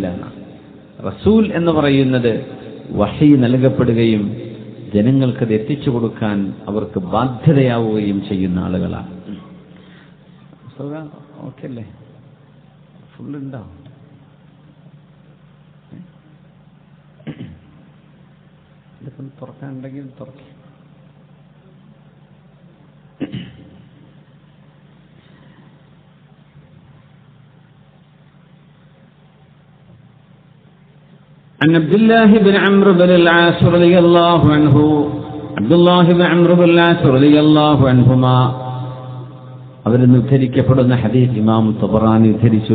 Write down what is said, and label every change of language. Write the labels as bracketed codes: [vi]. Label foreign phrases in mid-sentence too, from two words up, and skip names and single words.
[ml] റസൂൽ എന്ന് പറയുന്നത് വഹി നൽകപ്പെടുകയും ജനങ്ങൾക്കത് എത്തിച്ചു കൊടുക്കാൻ അവർക്ക് ബാധ്യതയാവുകയും ചെയ്യുന്ന ആളുകളാണ്. ഓക്കെ അല്ലേ? ഫുള്ളുണ്ടാവും. ഇതൊക്കെ തുറക്കാനുണ്ടെങ്കിൽ തുറക്കും. [ar] عن عبد الله بن عمرو بن العاص رضي الله عنه, عبد الله بن عمرو بن العاص رضي الله عنهما [ml] അവരിന്ന് ഉദ്ധരിക്കപ്പെടുന്ന ഹദീസ് ഇമാം തബറാനി ഉദ്ധരിച്ചു.